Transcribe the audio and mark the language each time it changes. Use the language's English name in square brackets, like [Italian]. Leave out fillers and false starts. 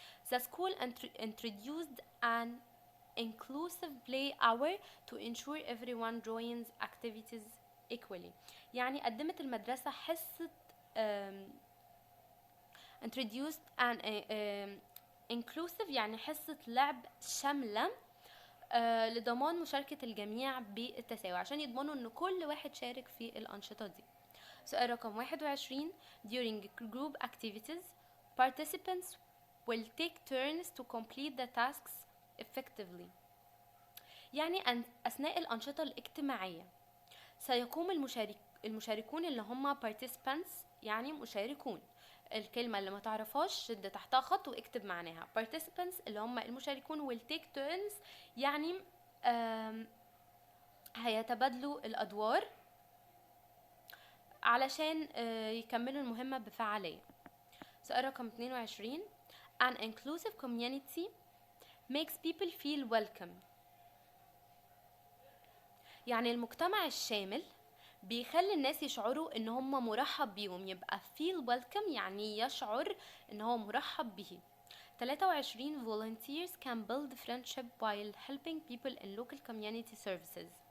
[English] The school introduced an inclusive play hour to ensure everyone joins activities equally. [Arabic] يعني قدمت المدرسة حصة [English] introduced an inclusive [Arabic] يعني حصة لعب شاملة لضمان مشاركة الجميع بالتساوي، عشان يضمنوا ان كل واحد شارك في الأنشطة دي. سؤال رقم 21 [English] during group activities participants will take turns to complete the tasks effectively. [Arabic] يعني أثناء الأنشطة الاجتماعية سيقوم المشاركون اللي هم participants يعني مشاركون. الكلمة اللي ما تعرفهاش شد تحتها خط واكتب معناها. participants اللي هم المشاركون [English] will take turns [Arabic] يعني هيتبادلوا الأدوار علشان يكملوا المهمة بفعالية. سؤال رقم 22 [English] an inclusive community makes people feel welcome. [Arabic] يعني المجتمع الشامل بيخلي الناس يشعروا ان هم مرحب بيهم، يبقى feel welcome يعني يشعر ان هو مرحب به. [English] 23 volunteers can build friendship while helping people in local community services.